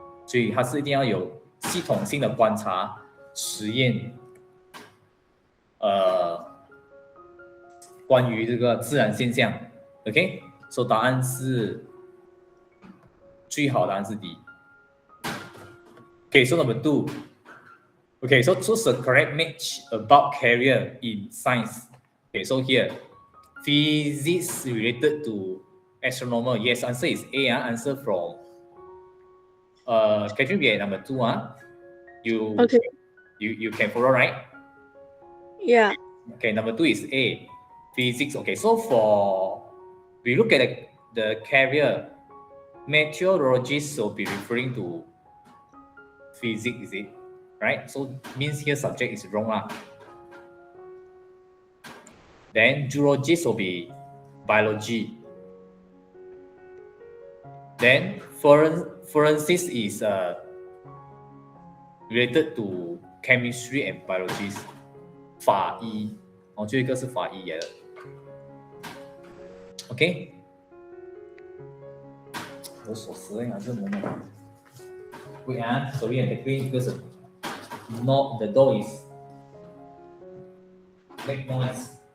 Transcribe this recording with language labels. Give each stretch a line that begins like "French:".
Chinese: 所以它是一定要有系统性的观察、实验，关于这个自然现象。Okay, So 答案是最好答案是 D.
English: Okay, so number 2. Okay, so choose the correct match about career in science. Okay, so here, physics related to astronomer. Yes, answer is A. Answer from Catherine, we are number 2. You Okay. you can follow, right? Yeah. Okay, number 2 is A. Physics. Okay, so we look at the career, meteorologists will be referring to physics, is it? Right? So means here subject is wrong. Then geologist will be biology. Then forensics is related to chemistry and biology.
Chinese: 法医，最后一个是法医来的。 OK， 我锁匙呀，这moment。
English: Wait, sorry, I take it because not the door is make noise.